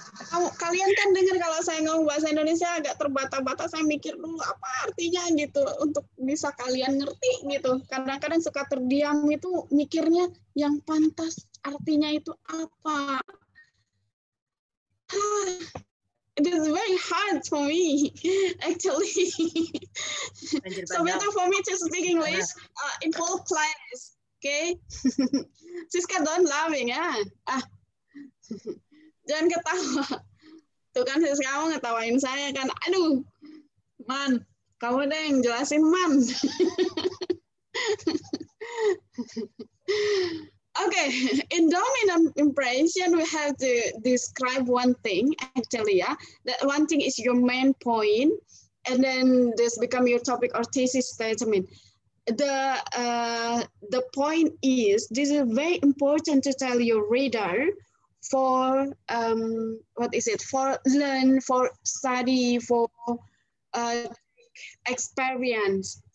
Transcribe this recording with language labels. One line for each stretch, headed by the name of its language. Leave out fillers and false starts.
Indonesian: Kalian kan dengar kalau saya ngomong bahasa Indonesia agak terbata-bata, saya mikir dulu apa artinya gitu untuk bisa kalian ngerti gitu. Kadang-kadang suka terdiam itu mikirnya yang pantas artinya itu apa.
English: It is very hard for me actually. So better for me to speak English in full class, okay? Siska don't laughing, yeah.
Indonesian: Jangan ketawa. Tuh kan kamu ngetawain saya kan. Aduh, Man, kamu deh yang jelasin, Man.
English: Okay, in dominant impression, we have to describe one thing, actually, yeah. That one thing is your main point, and then this become your topic or thesis statement. The point is, this is very important to tell your reader for, what is it, for learn, for study, for experience.